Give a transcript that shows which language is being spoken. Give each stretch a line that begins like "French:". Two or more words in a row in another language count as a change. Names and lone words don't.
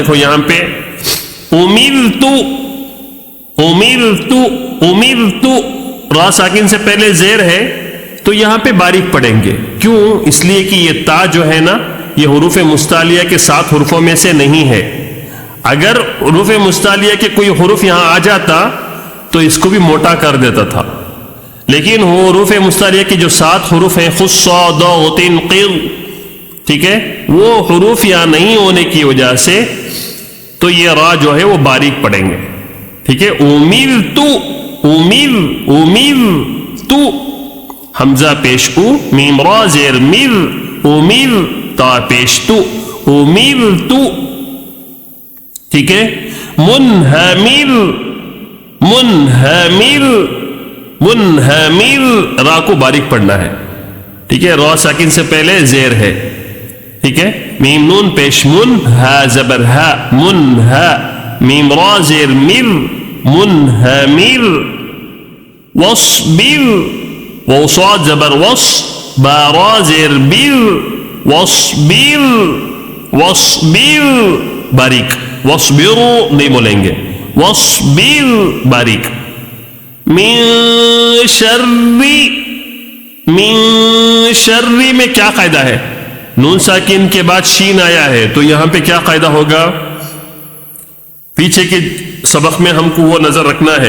Urdu: دیکھو یہاں پہ امرت، را ساکن سے پہلے زیر ہے تو یہاں پہ باریک پڑھیں گے. کیوں؟ اس لیے کہ یہ تا جو ہے نا یہ حروف مستعلیہ کے 7 حروفوں میں سے نہیں ہے. اگر حروف مستعلیہ کے کوئی حروف یہاں آ جاتا تو اس کو بھی موٹا کر دیتا تھا، لیکن حروف مستعلیہ کے جو 7 حروف ہیں خص، صاد، ض، قر، ٹھیک ہے، وہ حروف یہاں نہیں ہونے کی وجہ سے تو یہ را جو ہے وہ باریک پڑھیں گے. ٹھیک ہے، امرت، حمزہ پیش او، میم را زیر مر، امر، تا پیش تو، امرت. ٹھیک ہے، منہمر، را کو باریک پڑھنا ہے. ٹھیک ہے، را ساکن سے پہلے زیر ہے. ٹھیک ہے، میم نون پیش من، ہا زبر ہا، منہا، میم را زیر مر، منہمر. وصبر، وصاد زبر وص، با را زیر بر، وصبر. باریک، وصبرو نہیں بولیں گے، وصبر باریک.
Arabic: من شر
Urdu: میں کیا قاعدہ ہے؟ نون ساکن کے بعد شین آیا ہے تو یہاں پہ کیا قاعدہ ہوگا؟ پیچھے کے سبق میں ہم کو وہ نظر رکھنا ہے.